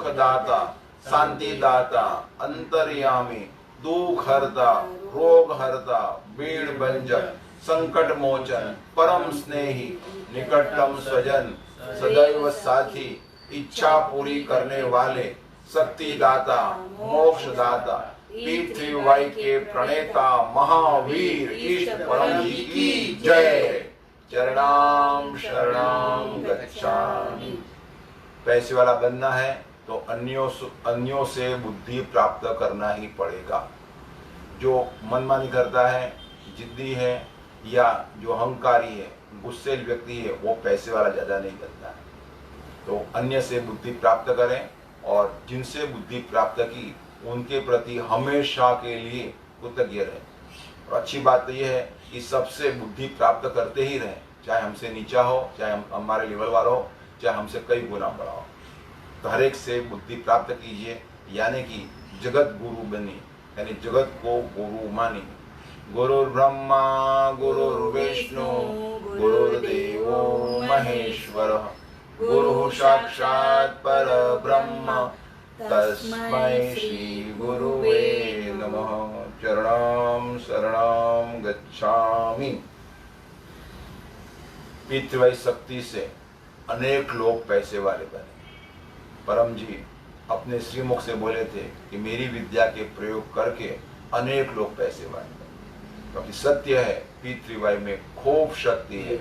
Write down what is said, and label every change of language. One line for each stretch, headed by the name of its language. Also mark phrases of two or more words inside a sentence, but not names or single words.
Hindi: दाता, शांति दाता, अंतर्यामी, दुख हरता, रोग हरता, बीड़ भंजक, संकट मोचन, परम स्नेही, निकटतम स्वजन, सदैव साथी, इच्छा पूरी करने वाले, शक्ति दाता, मोक्ष दाता, पृथ्वी के प्रणेता, महावीर इष्ट परम जी की जय।
Pali: चरणाम शरणम गच्छामि।
Hindi: पैसे वाला बनना है तो अन्यों से बुद्धि प्राप्त करना ही पड़ेगा। जो मनमानी करता है, जिद्दी है या जो अहंकारी है, गुस्सेल व्यक्ति है, वो पैसे वाला ज्यादा नहीं बनता है। तो अन्य से बुद्धि प्राप्त करें और जिनसे बुद्धि प्राप्त की उनके प्रति हमेशा के लिए कृतज्ञ रहें। और अच्छी बात तो यह है कि सबसे बुद्धि प्राप्त करते ही रहें, चाहे हमसे नीचा हो, चाहे हमारे लेवल वाला हो, चाहे हमसे कई गुना बड़ा हो। तो हर एक से बुद्धि प्राप्त कीजिए, यानी कि जगत गुरु बनी, यानी जगत को गुरु मानी।
Sanskrit: गुरुर्ब्रह्मा गुरुर्विष्णु गुरुर्देवो महेश्वरः, गुरु साक्षात् परब्रह्म तस्मै श्री गुरुवे नमः।
Pali: चरणं शरणं गच्छामि।
Hindi: पितृवय शक्ति से अनेक लोग पैसे वाले बने। परम जी अपने श्रीमुख से बोले थे कि मेरी विद्या के प्रयोग करके अनेक लोग पैसे वाले बने। क्योंकि सत्य है, पितृवय में खूब शक्ति है।